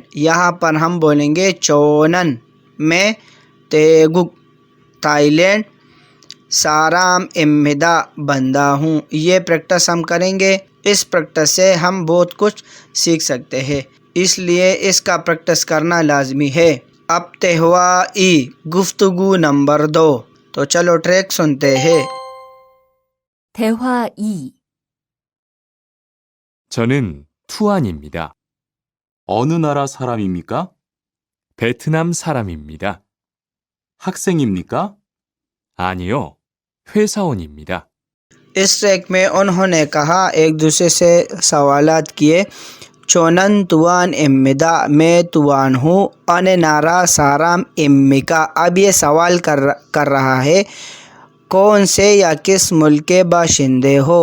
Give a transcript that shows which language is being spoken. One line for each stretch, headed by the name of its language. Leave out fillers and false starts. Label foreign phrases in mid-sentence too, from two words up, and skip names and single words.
Urdu: یہاں پر ہم بولیں گے چونن میں
Korean: 태국 타이랜드 사람입니다
Urdu: بندہ ہوں. یہ پریکٹس ہم کریں گے. اس پریکٹس سے ہم بہت کچھ سیکھ سکتے ہیں اس لیے اس کا پریکٹس کرنا لازمی ہے. اب تہوائی گفتگو نمبر 2. تو چلو ٹریک سنتے ہیں.
Korean: 대화 2. 저는 투안입니다. 어느 나라 사람입니까? 베트남 사람입니다. 학생입니까? 아니요, 회사원입니다.
Urdu: اس ٹریک میں انہوں نے کہا ایک دوسرے سے سوالات کیے.
Korean: 저는 투안입니다
Urdu: میں توان ہوں.
Korean: 어느 나라 사람입니까.
Urdu: اب یہ سوال کر رہا ہے کون سے یا کس ملک کے باشندے ہو.